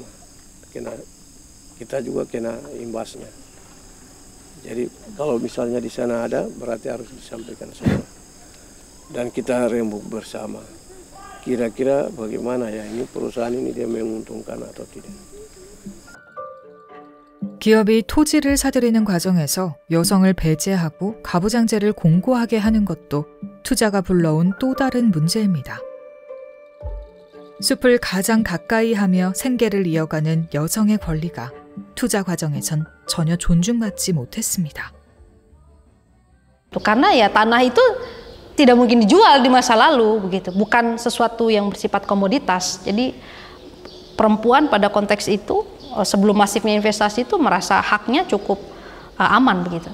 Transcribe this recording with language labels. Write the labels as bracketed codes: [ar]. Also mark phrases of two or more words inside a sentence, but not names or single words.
[id] Kita juga kena imbasnya. Jadi kalau misalnya di sana ada, berarti harus disampaikan semua. Dan kita rembuk bersama. Kira-kira bagaimana ya ini perusahaan ini dia menguntungkan atau tidak. [ko] 기업이 토지를 사들이는 과정에서 여성을 배제하고 가부장제를 공고하게 하는 것도 투자가 불러온 또 다른 문제입니다. 숲을 가장 가까이 하며 생계를 이어가는 여성의 권리가 투자 과정에선 전혀 존중받지 못했습니다. [id] Karena ya tanah itu tidak mungkin dijual di masa lalu begitu, bukan sesuatu yang bersifat komoditas. Jadi perempuan pada konteks itu sebelum masifnya investasi itu merasa haknya cukup aman begitu.